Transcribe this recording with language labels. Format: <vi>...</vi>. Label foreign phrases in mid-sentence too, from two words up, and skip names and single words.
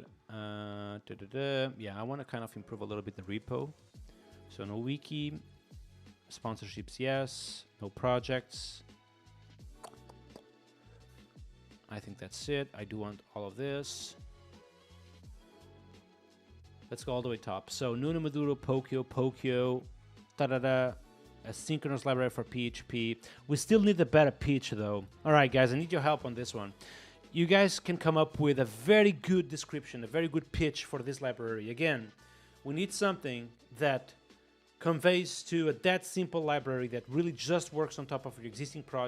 <en>Yeah, I want to kind of improve a little bit the repo. So no wiki, sponsorships, yes, no projects. I think that's it. I do want all of this. Let's go all the way top. So Nuno Maduro, Pokio, da-da-da, a synchronous library for PHP. We still need a better pitch though. All right, guys, I need your help on this one. you guys can come up with a very good description, a very good pitch for this library. Again, we need something that conveys to that simple library that really just works on top of your existing project.</en>